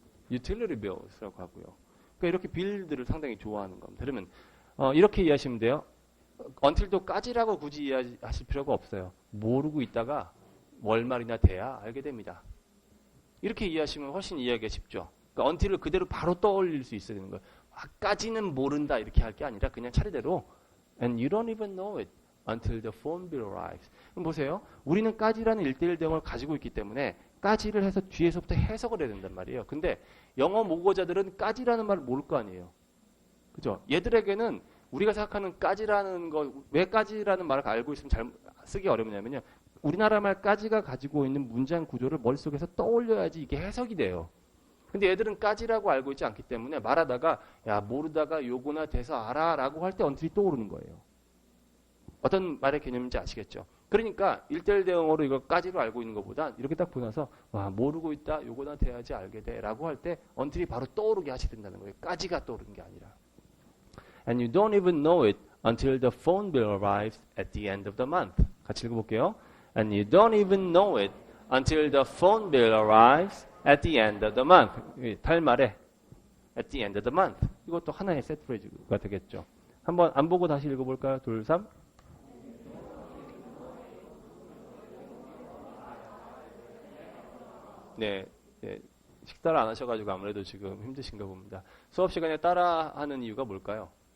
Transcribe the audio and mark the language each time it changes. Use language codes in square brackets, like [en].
[ko] utility bills라고 하고요. 그러니까 이렇게 빌들을 상당히 좋아하는 겁니다. 그러면 이렇게 이해하시면 돼요. until도까지라고 굳이 이해하실 필요가 없어요. 모르고 있다가 월말이나 돼야 알게 됩니다. 이렇게 이해하시면 훨씬 이해하기가 쉽죠. 그러니까 until을 그대로 바로 떠올릴 수 있어야 되는 거예요. 까지는 모른다 이렇게 할 게 아니라 그냥 차례대로 [en] and you don't even know it until the phone bill arrives. [ko] 그럼 보세요. 우리는 까지라는 1:1 대응을 가지고 있기 때문에 까지를 해서 뒤에서부터 해석을 해야 된단 말이에요. 근데 영어 모국어자들은 까지라는 말을 모를 거 아니에요. 그죠? 얘들에게는 우리가 생각하는 까지라는 거, 왜 까지라는 말을 알고 있으면 잘 쓰기 어렵냐면요. 우리나라 말까지가 가지고 있는 문장 구조를 머릿속에서 떠올려야지 이게 해석이 돼요. 근데 얘들은 까지라고 알고 있지 않기 때문에 말하다가 야 모르다가 요거나 돼서 알아 라고 할 때 언틀이 떠오르는 거예요. 어떤 말의 개념인지 아시겠죠? 그러니까 1:1 대응어로 이거까지로 알고 있는 것보다 이렇게 딱 보면서 와 모르고 있다 요거나 돼야지 알게 돼 라고 할 때 언틀이 바로 떠오르게 하셔야 된다는 거예요. 까지가 떠오르는 게 아니라. [en] And you don't even know it until the phone bill arrives at the end of the month. [ko] 같이 읽어볼게요. [en] And you don't even know it until the phone bill arrives at the end of the month. [ko] 달말에 [en] at the end of the month. [ko] 이것도 하나의 세트 프레이즈가 되겠죠. 한번 안 보고 다시 읽어볼까요? 2, 3. 네, 식사를 안 하셔가지고 아무래도 지금 힘드신가 봅니다. 수업 시간에 따라하는 이유가 뭘까요?